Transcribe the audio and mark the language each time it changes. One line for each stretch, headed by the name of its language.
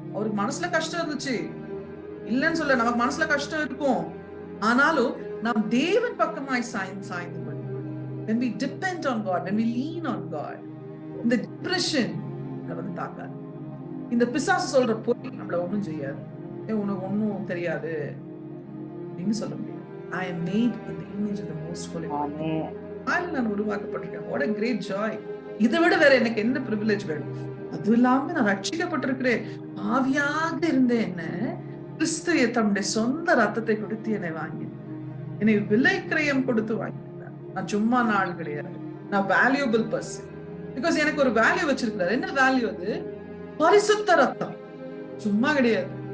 Tamil: அவருக்கு மனசுல கஷ்டம் இருந்துச்சு, இல்லைன்னு சொல்ல, நமக்கு மனசுல கஷ்டம் இருக்கும். ஆனாலும் நாம் தேவன் பக்கமாய் சாய்ந்து
English: when we depend on God,
Tamil: when we lean on God, இந்த டிப்ரெஷன் வந்து தாக்காது. இந்த பிசாசு சொல்ற பொருள் நம்மள ஒண்ணும் செய்யாது. உனக்கு ஒன்னும் தெரியாது அப்படின்னு சொல்ல முடியாது.
English: I am made in the image of the most holy God.
Tamil: நான் உருவாக்கப்பட்டிருக்கேன்.
English: What a great joy.
Tamil: இதை விட வேற எனக்கு என்ன பிரிவிலேஜ் வேணும்? அது இல்லாம நான் ரட்சிக்கப்பட்டிருக்கிறேன். ஆவியாக இருந்த என்ன கிறிஸ்து தம்முடைய சொந்த ரத்தத்தை கொடுத்து என்னை வாங்கி, என்னை விலை கிரயம் கொடுத்து வாங்கிட்டார். நான் சும்மா நாள் கிடையாது, நான் வேல்யூபிள் பர்சன். பிகாஸ் எனக்கு ஒரு வேல்யூ வச்சிருக்கிறார். என்ன வேல்யூ அது? பரிசுத்த ரத்தம். சும்மா கிடையாது.